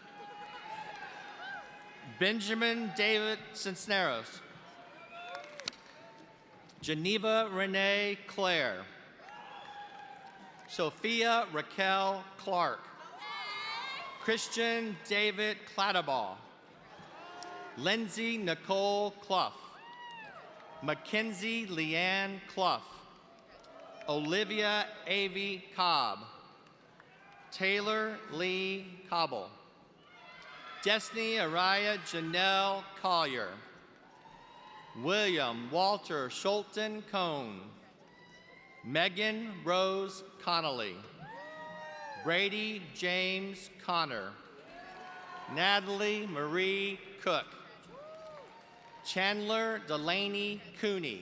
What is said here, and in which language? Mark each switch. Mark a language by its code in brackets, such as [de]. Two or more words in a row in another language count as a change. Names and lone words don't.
[en] Benjamin David Cisneros. Geneva Renee Claire. Sophia Raquel Clark. Christian David Clatterbaugh. Lindsay Nicole Clough. Mackenzie Leanne Clough. Olivia Avey Cobb. Taylor Lee Cobble. Destiny Araya Janelle Collier. William Walter Schulten Cone. Megan Rose Connolly. Brady James Connor. Natalie Marie Cook. Chandler Delaney Cooney.